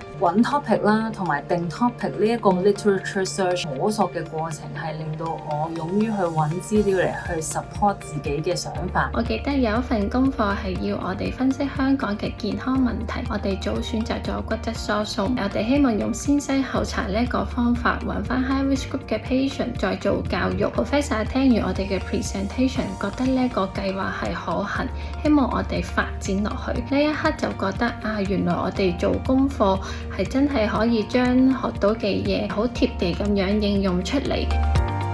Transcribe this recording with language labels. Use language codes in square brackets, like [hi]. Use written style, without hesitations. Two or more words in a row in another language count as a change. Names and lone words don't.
[yue] 揾 topic 啦，同埋定 topic 呢一個 [en] literature search [yue] 摸索嘅過程，係令到我勇於去揾資料嚟去 support自己嘅想法。我記得有一份功課係要我哋分析香港嘅健康問題，我哋早選擇咗骨質疏鬆，我哋希望用先篩後查呢一個方法，揾翻 [en] high risk group [yue] 嘅 patient 再做教育。Professor 聽完我哋嘅 presentation， 覺得呢個計劃係可行，希望我哋發展落去。呢一刻就覺得啊，原來我哋做功課係真係可以將學到嘅嘢好貼地咁樣應用出嚟。